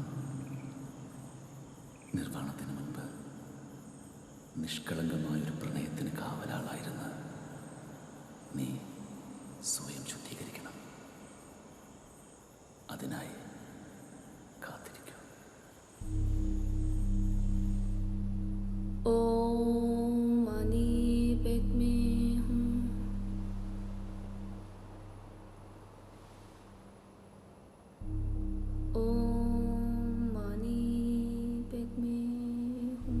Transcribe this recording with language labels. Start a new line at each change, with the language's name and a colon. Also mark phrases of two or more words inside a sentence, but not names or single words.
Malayalam: നിർവ്വാണത്തിന് മുൻപ് നിഷ്കളങ്കമായൊരു പ്രണയത്തിന് കാവലാളായിരുന്ന നീ സ്വയം ശുദ്ധീകരിക്കണം. അതിനായി കാത്തിരിക്കൂ.
Sanskrit: ओम मणि पेद्मे हूँ। ओम मणि पेद्मे हूँ।